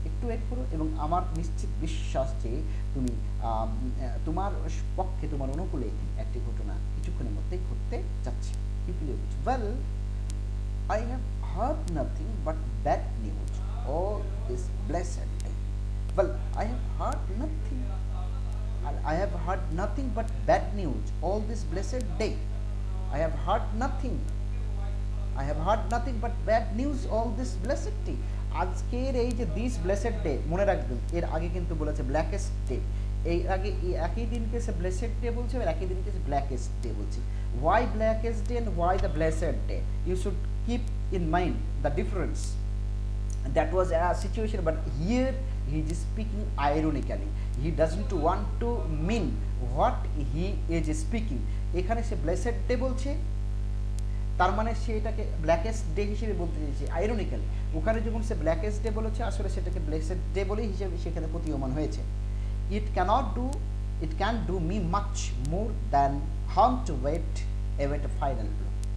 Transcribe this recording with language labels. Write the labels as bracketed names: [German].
[Bangla] একটু ওয়েট করো এবং আমার নিশ্চিত বিশ্বাস যে তুমি তোমার পক্ষে, তোমার অনুকূলে একটি ঘটনা কিছুক্ষণের মধ্যেই ঘটতে যাচ্ছে। [English] Well, I have heard nothing but bad news all this blessed day. Well, I have heard nothing. I have heard nothing but bad news all this blessed day. I have heard nothing. I have heard nothing but bad news all this blessed day. [Bangla] আজকের এই যে this blessed day, মনে রাখবেন এর আগে কিন্তু বলেছে ব্ল্যাকেস্ট day, এই আগে একই দিনকে সে ব্লেসেড ডে বলছে, আর একই দিনকে সে ব্ল্যাকেস্ট ডে বলছে। [English] Why blackest day and why the blessed day? You should keep in mind the difference. That was a situation, but here he is speaking ironically. He doesn't want to mean what he is speaking. [Bangla] এখানে সে blessed day বলছে, তার মানে সে এটাকে ব্ল্যাকেস্ট day হিসেবে বলতে চেয়েছে ironically. ওখানে যখন সে ব্ল্যাকেস্ট ডে বলেছে, আসলে সেটাকে ব্লেসেড ডে বলে হিসেবে সেখানে প্রতীয়মান হয়েছে। [English] It can do me much more than harm to wait a final blow.